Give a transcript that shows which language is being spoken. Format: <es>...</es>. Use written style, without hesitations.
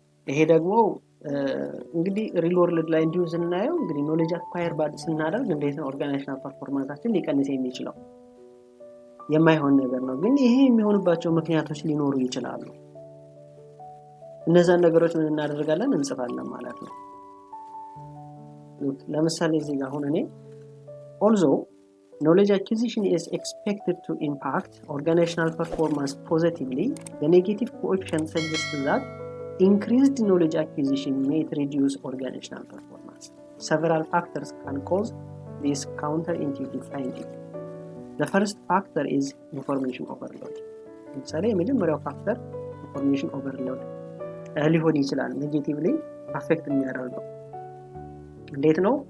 <am>ይሄ ደግሞ እንግዲህ ሪል ወርልድ ላይ እንዲሁ ስናየው እንግዲህ ኖሌጅ አኳየር ስናደርግ እንዴት ነው ኦርጋናይዜሽናል ፐርፎርማንሳችን ሊቀንስ የሚችለው? የማይሆን ነገር ነው። ግን ይሄ የሚሆንባቸው ምክንያቶች ሊኖሩ ይችላሉ። እነዛን ነገሮች ምን እናደርጋለን? እንጽፋለን ማለት ነው። ለምሳሌ እዚህ ጋር አሁን እኔ</am> <en>although knowledge acquisition is expected to impact organizational performance positively, the negative coefficient suggests that increased knowledge acquisition may reduce organizational performance. Several factors can cause this counterintuitive finding. The first factor is information overload.</en> <am>ለምሳሌ የመጀመሪያው ፋክተር ኢንፎርሜሽን ኦቨርሎድ ሊሆን ይችላል ኔጌቲቭሊ አፌክት የሚያደርገው። እንዴት ነው?</am>